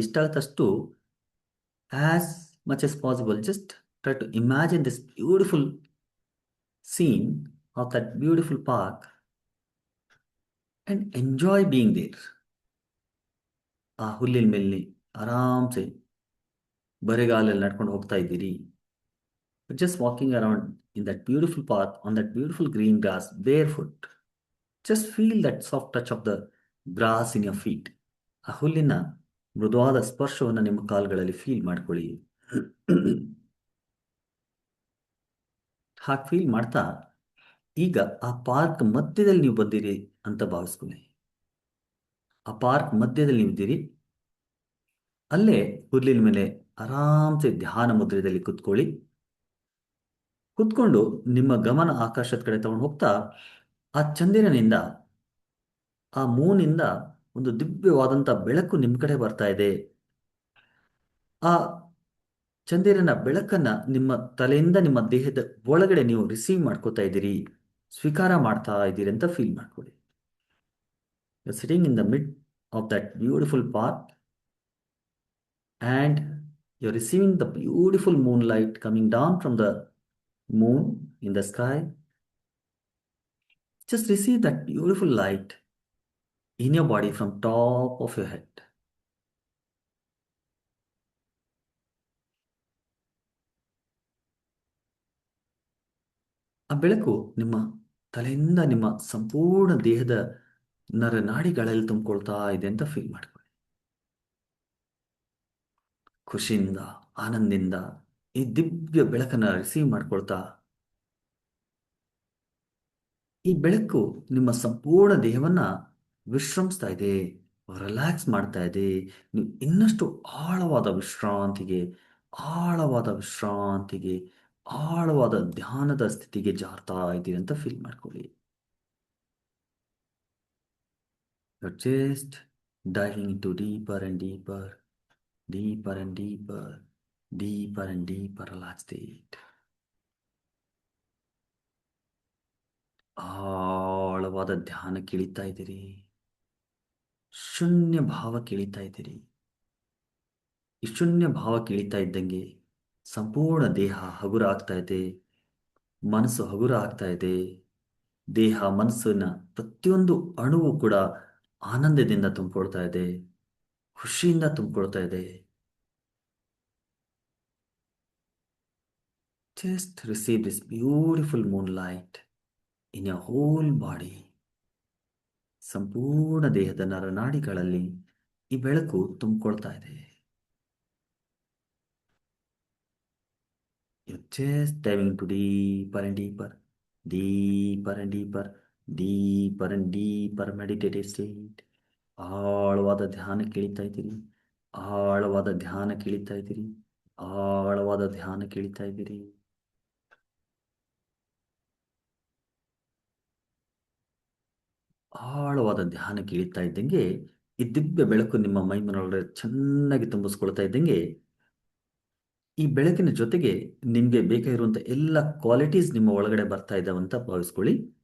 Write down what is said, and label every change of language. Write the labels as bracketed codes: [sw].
[en] ಇಷ್ಟಾಗತ್ತಷ್ಟು as much as possible just try to imagine this beautiful scene of that beautiful park and enjoy being there. [kn] ಆ ಹುಲ್ಲಿನ ಮೇಲೆ ಆರಾಮ್ಸೆ ಬರೆಗಾಲಲ್ಲಿ ನಡ್ಕೊಂಡು ಹೋಗ್ತಾ ಇದ್ದೀರಿ. [en] just walking around in that beautiful park on that beautiful green grass barefoot. just feel that soft touch of the grass in your feet. [kn] ಆ ಹುಲ್ಲಿನ ಮೃದುವಾದ ಸ್ಪರ್ಶವನ್ನು ನಿಮ್ಮ ಕಾಲುಗಳಲ್ಲಿ ಫೀಲ್ ಮಾಡ್ಕೊಳ್ಳಿ. ಹಾಗೆ ಫೀಲ್ ಮಾಡ್ತಾ ಈಗ ಆ ಪಾರ್ಕ್ ಮಧ್ಯದಲ್ಲಿ ನೀವು ಬಂದಿರಿ ಅಂತ ಭಾವಿಸ್ಕೊಳ್ಳಿ. ಆ ಪಾರ್ಕ್ ಮಧ್ಯದಲ್ಲಿ ನೀವು ಇದ್ದೀರಿ. ಅಲ್ಲೇ ಹುಲ್ಲಿನ ಮೇಲೆ ಆರಾಮ್ಸೆ ಧ್ಯಾನ ಮುದ್ರೆಯಲ್ಲಿ ಕುತ್ಕೊಳ್ಳಿ. ಕುತ್ಕೊಂಡು ನಿಮ್ಮ ಗಮನ ಆಕಾಶದ ಕಡೆ ತಗೊಂಡು ಹೋಗ್ತಾ ಆ ಚಂದಿರನಿಂದ, ಆ ಮೂನಿಂದ ಒಂದು ದಿವ್ಯವಾದಂಥ ಬೆಳಕು ನಿಮ್ಮ ಕಡೆ ಬರ್ತಾ ಇದೆ. ಆ ಚಂದಿರನ ಬೆಳಕನ್ನ ನಿಮ್ಮ ತಲೆಯಿಂದ ನಿಮ್ಮ ದೇಹದ ಒಳಗಡೆ ನೀವು ರಿಸೀವ್ ಮಾಡ್ಕೋತಾ ಇದ್ದೀರಿ, ಸ್ವೀಕಾರ ಮಾಡ್ತಾ ಇದ್ದೀರಿ ಅಂತ ಫೀಲ್ ಮಾಡ್ಕೊಳ್ಳಿ. [en] You're sitting in the mid of that beautiful park and you're receiving the beautiful moonlight coming down from the moon in the sky. Just receive that beautiful light in your body from top of your head. [kn] ಆ ಬೆಳಕು ನಿಮ್ಮ ತಲೆಯಿಂದ ನಿಮ್ಮ ಸಂಪೂರ್ಣ ದೇಹದ ನರನಾಡಿಗಳಲ್ಲಿ ತುಂಬಿಕೊಳ್ತಾ ಇದೆ ಅಂತ feel ಮಾಡ್ಕೊಳ್ಳಿ. ಖುಷಿಯಿಂದ, ಆನಂದದಿಂದ ಈ ದಿವ್ಯ ಬೆಳಕನ್ನು ರಿಸೀವ್ ಮಾಡ್ಕೊಳ್ತಾ, ಈ ಬೆಳಕು ನಿಮ್ಮ ಸಂಪೂರ್ಣ ದೇಹವನ್ನ ವಿಶ್ರಮಿಸ್ತಾ ಇದೆ, ರಿಲ್ಯಾಕ್ಸ್ ಮಾಡ್ತಾ ಇದೆ. ನೀವು ಇನ್ನಷ್ಟು ಆಳವಾದ ವಿಶ್ರಾಂತಿಗೆ, ಆಳವಾದ ವಿಶ್ರಾಂತಿಗೆ, ಆಳವಾದ ಧ್ಯಾನದ ಸ್ಥಿತಿಗೆ ಜಾರ್ತಾ ಇದ್ದೀರಿ ಅಂತ ಫೀಲ್ ಮಾಡ್ಕೊಳ್ಳಿ. [en] You're just diving into deeper and deeper, deeper and deeper, deeper and deeper relaxed state. [kn] ಆಳವಾದ ಧ್ಯಾನಕ್ಕೆ ಇಳಿತಾ ಇದ್ದೀರಿ. ಶೂನ್ಯ ಭಾವಕ್ಕೆ ಇಳಿತಾ ಇದ್ದೀರಿ. ಈ ಶೂನ್ಯ ಭಾವಕ್ಕೆ ಇಳಿತಾ ಇದ್ದಂಗೆ ಸಂಪೂರ್ಣ ದೇಹ ಹಗುರ ಆಗ್ತಾ ಇದೆ, ಮನಸ್ಸು ಹಗುರ ಆಗ್ತಾ ಇದೆ. ದೇಹ ಮನಸ್ಸಿನ ಪ್ರತಿಯೊಂದು ಅಣುವು ಕೂಡ ಆನಂದದಿಂದ ತುಂಬಿಕೊಳ್ತಾ ಇದೆ, ಖುಷಿಯಿಂದ ತುಂಬಿಕೊಳ್ತಾ ಇದೆ. [en] Just receive this beautiful moonlight in your whole body. [kn] ಸಂಪೂರ್ಣ ದೇಹದ ನರನಾಡಿಗಳಲ್ಲಿ ಈ ಬೆಳಕು ತುಂಬಿಕೊಳ್ತಾ ಇದೆ. [en] Just diving into deeper and deeper, deeper and deeper, deeper and deeper meditative state. [kn] ಆಳವಾದ ಧ್ಯಾನಕ್ಕೆ ಇಳಿತಾ ಇದ್ದೀರಿ, ಆಳವಾದ ಧ್ಯಾನಕ್ಕೆ ಇಳಿತಾ ಇದ್ದೀರಿ, ಆಳವಾದ ಧ್ಯಾನಕ್ಕೆ ಇಳಿತಾ ಇದ್ದೀರಿ. ಆಳವಾದ ಧ್ಯಾನಕ್ಕೆ ಇಳಿತಾ ಇದ್ದಂಗೆ ಈ ದಿವ್ಯ ಬೆಳಕು ನಿಮ್ಮ ಮೈಮನೊಳಗಡೆ ಚೆನ್ನಾಗಿ ತುಂಬಿಸ್ಕೊಳ್ತಾ ಇದ್ದಂಗೆ ಈ ಬೆಳಕಿನ ಜೊತೆಗೆ ನಿಮಗೆ ಬೇಕಾಗಿರುವಂಥ ಎಲ್ಲ ಕ್ವಾಲಿಟೀಸ್ ನಿಮ್ಮ ಒಳಗಡೆ ಬರ್ತಾ ಇದ್ದಾವೆ ಅಂತ ಭಾವಿಸ್ಕೊಳ್ಳಿ.